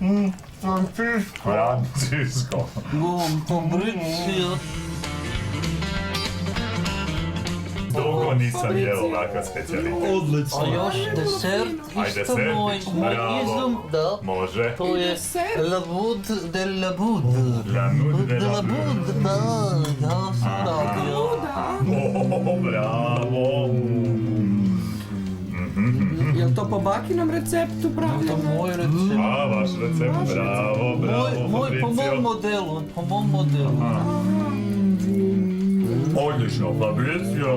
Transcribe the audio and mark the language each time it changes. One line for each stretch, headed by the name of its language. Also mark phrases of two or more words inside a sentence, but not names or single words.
Serbian: Francisco. Fabricio. Dugo nisam jeo ovakav specijalitet. A još desert, Ajde, isto desert, moj bravo. izum, da. Može. To je La Bud de la Bud. La nude de la Bud, da, ja sam radio. Bravo. Jel to po bakinom receptu To pravljeno? moj recept. A, vaš recept, bravo, Moj po mom modelu. Odlično, Fabricio.